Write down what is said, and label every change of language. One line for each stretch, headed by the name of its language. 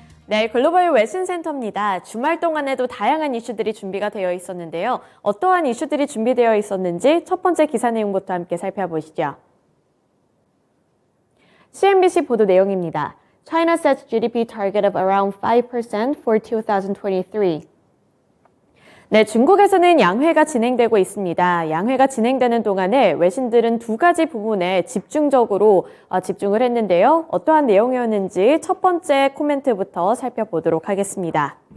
Korean: 네, 글로벌 외신센터입니다. 주말 동안에도 다양한 이슈들이 준비가 되어 있었는데요. 어떠한 이슈들이 준비되어 있었는지 첫 번째 기사 내용부터 함께 살펴보시죠. CNBC 보도 내용입니다.
English: China sets GDP target of around 5% for 2023.
Korean: 네, 중국에서는 양회가 진행되고 있습니다. 양회가 진행되는 동안에 외신들은 두 가지 부분에 집중적으로 집중을 했는데요. 어떠한 내용이었는지 첫 번째 코멘트부터 살펴보도록 하겠습니다.